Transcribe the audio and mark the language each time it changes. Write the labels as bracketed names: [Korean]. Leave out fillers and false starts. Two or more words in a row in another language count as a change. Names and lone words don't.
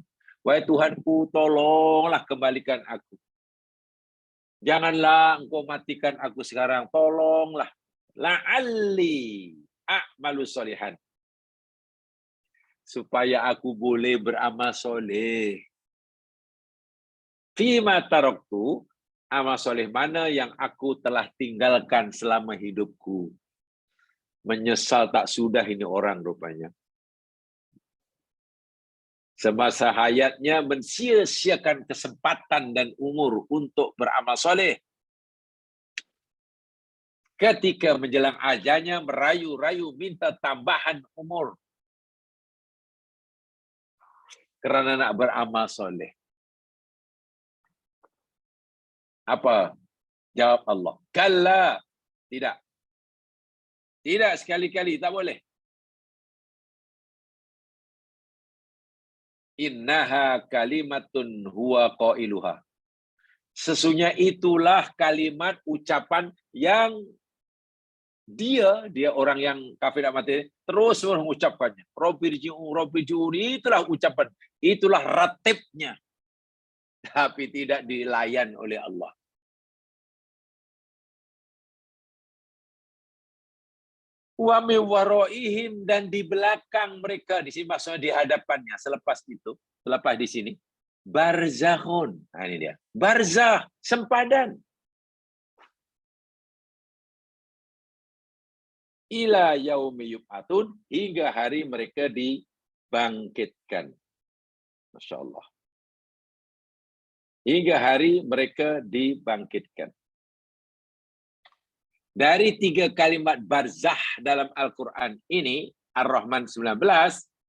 [Malay] Wahai Tuhanku, tolonglah kembalikan aku. Janganlah engkau matikan aku sekarang, tolonglah. [Arabic] لعلي أعمل صالحا. [Malay] Supaya aku boleh beramal soleh. [Arabic] فيما تركت, [Malay] amal soleh mana yang aku telah tinggalkan selama hidupku. Menyesal tak sudah ini orang rupanya. Semasa hayatnya mensia-siakan kesempatan dan umur untuk beramal soleh. Ketika menjelang ajalnya merayu-rayu minta tambahan umur. Kerana nak beramal soleh. Apa jawab Allah? Kalla, tidak. Tidak sekali-kali, tak boleh. [Arabic] إنها كلمة هو قائلها. [Malay] Sesungguhnya itulah kalimat ucapan yang dia orang yang kafir tak mati terus mengucapkannya. Robirji'un, itulah ucapan, itulah ratibnya. Tapi tidak dilayan oleh Allah. [Arabic] ومن ورائهم, [Malay] dan di belakang mereka, di sini maksudnya di hadapannya, selepas itu, selepas di sini, barzakhun. Nah, ini dia. Barzakh, sempadan. [Arabic] إلى يوم يبعثون, [Malay] hingga hari mereka dibangkitkan. [Arabic] ما شاء الله. [Malay] Hingga hari mereka dibangkitkan. Dari 3 kalimat barzah dalam Al-Quran ini, Ar-Rahman 19,